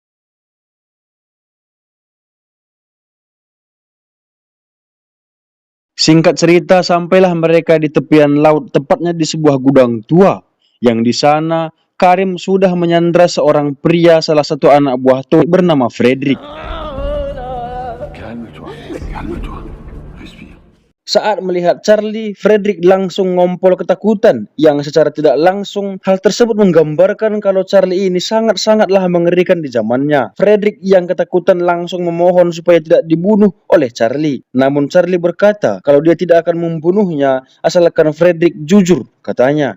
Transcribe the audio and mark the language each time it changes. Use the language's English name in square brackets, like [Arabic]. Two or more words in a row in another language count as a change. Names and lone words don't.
[Indonesian] Singkat cerita, sampailah mereka di tepian laut, tepatnya di sebuah gudang tua. Yang di sana, Karim sudah menyandra seorang pria, salah satu anak buah Tony bernama Frederick. [French] Calme-toi, calme-toi. Respire. [Indonesian] Saat melihat Charlie, Frederick langsung ngompol ketakutan. Yang secara tidak langsung, hal tersebut menggambarkan kalau Charlie ini sangat-sangatlah mengerikan di zamannya. Frederick yang ketakutan langsung memohon supaya tidak dibunuh oleh Charlie. Namun Charlie berkata kalau dia tidak akan membunuhnya asalkan Frederick jujur, katanya.